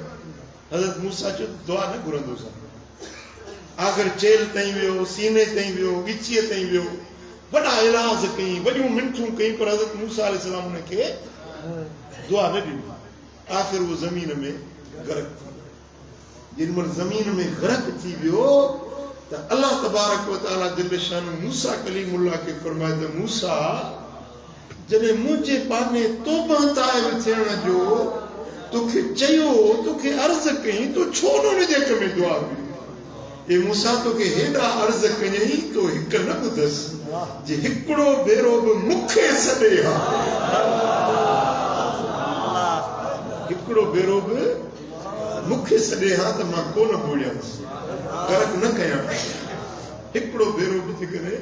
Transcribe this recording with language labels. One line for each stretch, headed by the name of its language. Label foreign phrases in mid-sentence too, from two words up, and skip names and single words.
Sindhi: हज़रत मूसा चयो दुआ न घुरंदो साईं। आख़िर चेल ताईं वियो, सीने ताईं वियो, ॻिचीअ ताईं वियो, वॾा इलाज कई, वॾियूं मिनतूं कई, पर हज़रत मूसा अलैहिस्सलाम उनखे दुआ न ॾिनी। आख़िर उहो ज़मीन में ग़रक़ थी। जेॾीमहिल ज़मीन में ग़रक़ थी वियो त अल्लाह
Arabic: تبارك وتعالى جل شأن
Sindhi: मूसा कलीमुल्लाह खे फरमाए त मूसा जॾहिं मुंहिंजे पाने तौबा ताइब थियण जो तोखे चयो, तोखे अर्ज़ कई, तो छो न उनजे हक़ में दुआ कई? ए मूसा तोखे हेॾा अर्ज़ कयई, तो हिकु न ॿुधसि, जे हिकिड़ो भेरो बि मूंखे सॾे हा, हिकिड़ो भेरो बि मूंखे सॾे हा त मां कोन ॿोड़ियांसि, ग़रक़ न कयां, हिकिड़ो भेरो बि थी करे।